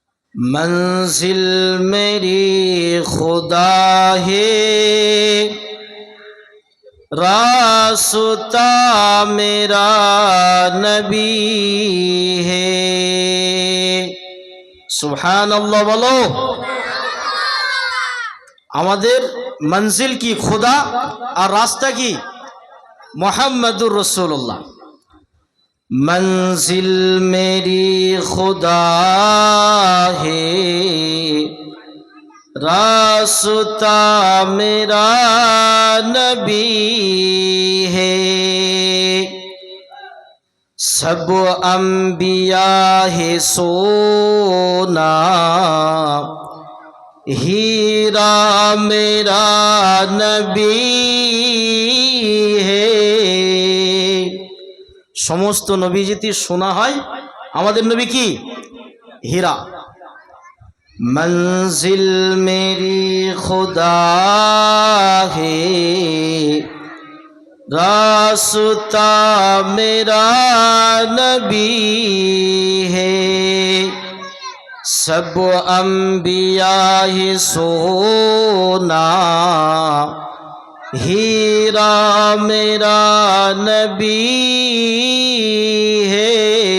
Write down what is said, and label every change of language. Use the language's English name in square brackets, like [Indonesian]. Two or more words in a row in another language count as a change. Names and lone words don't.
[Urdu] منزل میری خدا ہے، راستہ میرا نبی ہے۔ [Arabic] سبحان اللہ [Bangla] বলো। আমাদের মঞ্জিল কি খোদা আর রাস্তা কি [Arabic] محمد رسول الله. [Urdu] منزل میری خدا ہے، راستہ میرا نبی ہے۔ سب انبیاء ہے سونا، ہیرا میرا نبی ہے۔ [Bangla] সমস্ত নবী যদি শোনা হয়, আমাদের নবী কি হীরা। [Urdu] منزل میری خدا ہے، راستہ میرا نبی ہے۔ سب انبیاء ہے سونا، ہیرا میرا نبی ہے۔